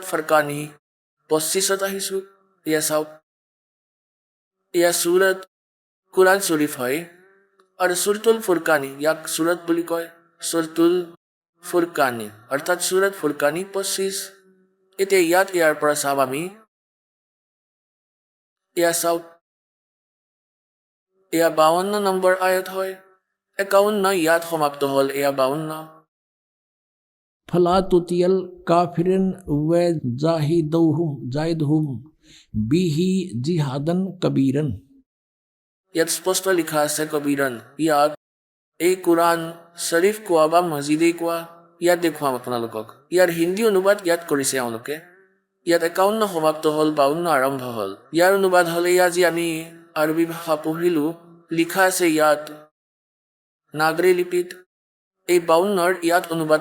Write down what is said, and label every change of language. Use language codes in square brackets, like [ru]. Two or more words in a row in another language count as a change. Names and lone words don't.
[as] ফৰকানী 25ত আহিছোঁ এয়া চাওক এয়া চুৰত কুৰাণ শ্বৰীফ হয় আৰু চুৰতুল ফুৰকানী ইয়াক চুৰত বুলি কয় চুৰতুল ফুৰকানী অৰ্থাৎ চুৰত ফুৰকানী 25 এতিয়া ইয়াত ইয়াৰ পৰা চাম আমি এয়া চাওক এয়া 52 নম্বৰ আয়াত হয় 51 ইয়াত সমাপ্ত হ'ল এয়া 52 [ar] فلا تطع الكافرين وجاهدهم به جهادا كبيرا [as] ইয়াত স্পষ্ট লিখা আছে কবিৰন ইয়াত এই কুৰাণ শ্বৰীফ কোৱা বা মছজিদেই কোৱা ইয়াত দেখুৱাম আপোনালোকক ইয়াৰ হিন্দী অনুবাদ ইয়াত কৰিছে এওঁলোকে ইয়াত 51 সমাপ্ত হ'ল 52 আৰম্ভ হ'ল ইয়াৰ অনুবাদ হ'লে ইয়াত যি আমি আৰবী ভাষা পঢ়িলোঁ লিখা আছে ইয়াত নাগৰী লিপিত এই 52ৰ ইয়াত অনুবাদ